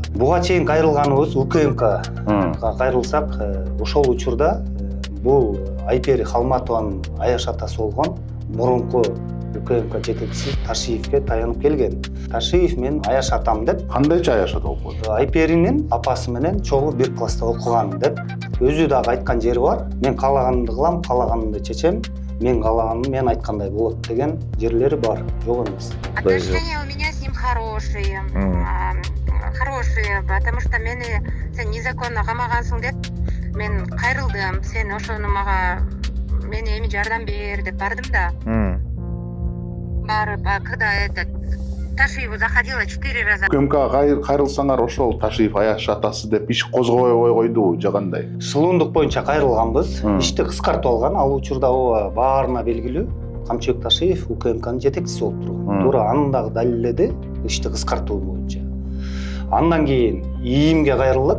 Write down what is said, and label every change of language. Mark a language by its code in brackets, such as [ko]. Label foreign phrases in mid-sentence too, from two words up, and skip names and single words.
[ky] Буга чейин кайрылганыбыз УКМК кайрылсак, ошол учурда бул Айпери Халматованын аяш атасы болгон мурунку УКМК жетекчиси Ташиевке таянып келген. Ташиев мен аяш атам деп. Кандайча аяш ата болуп калды? Айперинин апасы менен чогуу бир класста окуган деп. Өзү дагы айткан жери бар. Мен каалаганымды кылам, каалаганымды чечем. Мен каалаганым мен айткандай болот деген жерлери бар. Жок эмес. [ru] Отношения у меня с ним хорошие. Хорошие, потому что [ky] мени сен незаконно камагансың деп мен кайрылдым. Сен ошону мага мени эми жардам бер деп бардым да. Барып, [ru] когда Ташиеву заходила 4 раза. [ky] УКМК кайрылсаңар ошол Ташиев аяш атасы деп иш козгобой койдубу же кандай? Шылуундук боюнча кайрылганбыз. Ишти кыскартып алган. Ал учурда ооба баарына белгилүү. Камчыбек Ташиев УКМКнын жетекчиси болуп турган. Туура анын дагы далилдеди ишти кыскартуу боюнча. Андан кийин ИИМге кайрылдык.